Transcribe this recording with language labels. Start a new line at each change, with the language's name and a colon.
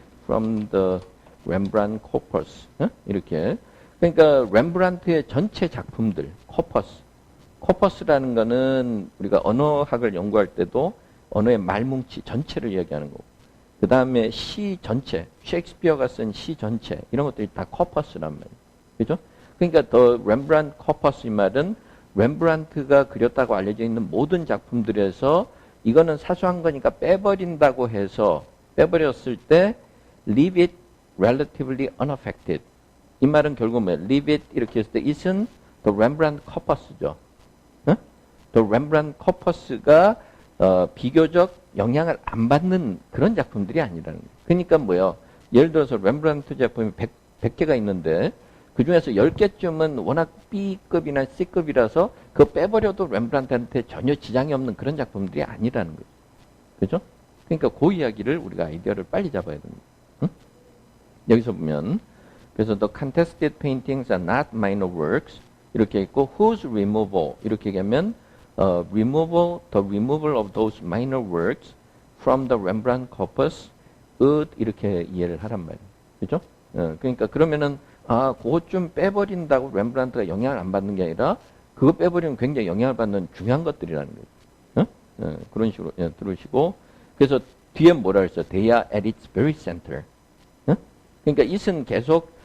English: from the Rembrandt corpus
Korean: 이렇게 그러니까 렘브란트의 전체 작품들 corpus라는 거는 우리가 언어학을 연구할 때도 언어의 말뭉치 전체를 이야기하는 거고 그 다음에 시 전체 셰익스피어가 쓴 시 전체 이런 것들이 다 corpus란 말이에요. 그죠? 그러니까 the Rembrandt corpus 이 말은 렘브란트가 그렸다고 알려져 있는 모든 작품들에서 이거는 사소한 거니까 빼버린다고 해서 빼버렸을 때
English: leave it relatively unaffected.
Korean: 이 말은 결국 뭐예요?
English: leave it
Korean: 이렇게 했을 때 it은 the Rembrandt corpus죠. 응? the Rembrandt corpus가 비교적 영향을 안 받는 그런 작품들이 아니라는 거예요. 그러니까 뭐예요? 예를 들어서 렘브란트 작품이 100개가 있는데 그 중에서 10개쯤은 워낙 B급이나 C급이라서 그거 빼버려도 렘브란트한테 전혀 지장이 없는 그런 작품들이 아니라는 거죠. 그죠? 그러니까 그 이야기를 우리가 아이디어를 빨리 잡아야 됩니다. 응? 여기서 보면 그래서
English: the contested paintings are not minor works
Korean: 이렇게 있고
English: whose removal
Korean: 이렇게 얘기하면
English: the removal of those minor works from the Rembrandt corpus
Korean: 이렇게 이해를 하란 말이에요. 그죠? 그러니까 그러면은 그것 좀 빼버린다고 렘브란트가 영향을 안 받는 게 아니라 그거 빼버리면 굉장히 영향을 받는 중요한 것들이라는 거예요. 그런 식으로 들으시고 그래서 뒤에 뭐라 했어요?
English: They are at its very center.
Korean: 그러니까 it은 계속